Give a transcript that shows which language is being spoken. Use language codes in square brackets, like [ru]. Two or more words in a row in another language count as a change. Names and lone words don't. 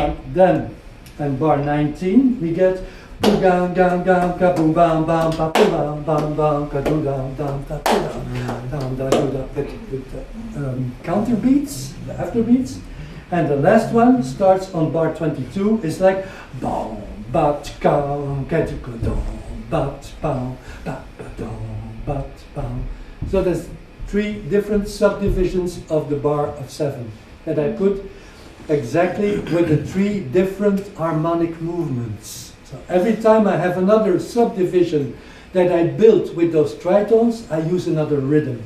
[en] Then, and bar 19, we get boom down down down ka boom bam bam ba boom bam bam bam ka doom down down da down down da do da with the counter beats, the after beats, and the last one starts on bar 22. It's like boom bat ka ka down. Bat, bow, bat, ba-dum, bat, bow. So there's 3 different subdivisions of the bar of 7 that I put exactly with the 3 different harmonic movements. So every time I have another subdivision that I built with those tritones, I use another rhythm.